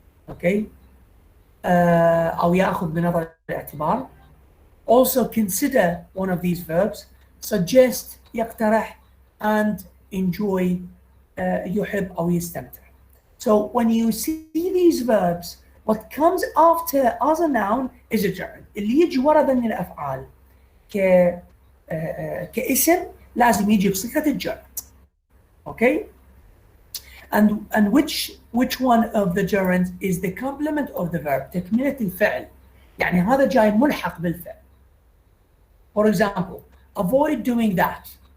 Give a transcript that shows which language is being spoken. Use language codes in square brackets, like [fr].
[ar] okay أو يأخذ بنظر الاعتبار. [en] Also consider one of these verbs. [ar] Suggest يقترح [en] and enjoy [ar] يحب أو يستمتع. [en] So when you see these verbs, what comes after as a noun is a gerund. [ar] اللي يجي ورا ذن الأفعال كاسم لازم يجي بصيغة الجر. [en] Okay? And which one of the gerunds is the complement of the verb؟ [ar] تكملة الفعل. يعني هذا جاي ملحق بالفعل. [en] For example, avoid doing that.